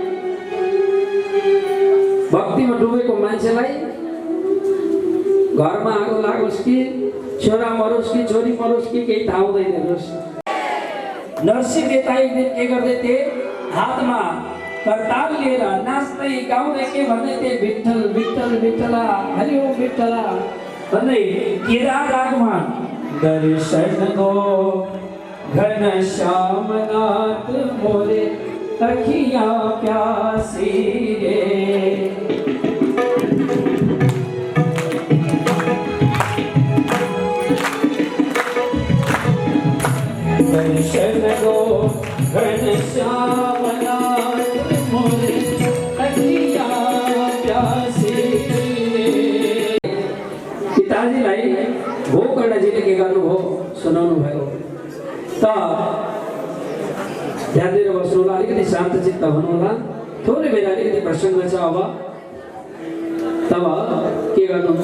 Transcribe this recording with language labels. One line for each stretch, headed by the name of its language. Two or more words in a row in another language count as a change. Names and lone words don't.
Nepali: भक्तिमा डुबेको मान्छेलाई घरमा आगो लागोस् कि छोरा मरोस् कि छोरी मरोस् कि केही थाहा हुँदैन। हेर्नुहोस्, नरसिंह देवता एक दिन के गर्दै थिए? हातमा करताल लिएर नाच्दै गाउँदै के भन्दै थिए?
Hindi: विठ्ठल विठ्ठल विठ्ठला, हरि ओम विठ्ठला
Nepali: भन्दै केरा रागमा
Hindi: दर्शन दो घनश्यामनाथ मोरे अखियाँ प्यासी रे। दर्शन दो घनश्यामनाथ मोरे अखियाँ प्यासी रे।
Nepali: पिताजीलाई गोकर्णजीले के गर्नुभयो? सुनाउनु भयो। त ध्यान दिएर बस्नु होला, अलिकति शान्त चित्त हुनु होला। थोरै बेर अलिकति प्रसङ्ग छ। अब तब के गर्नुहुन्छ?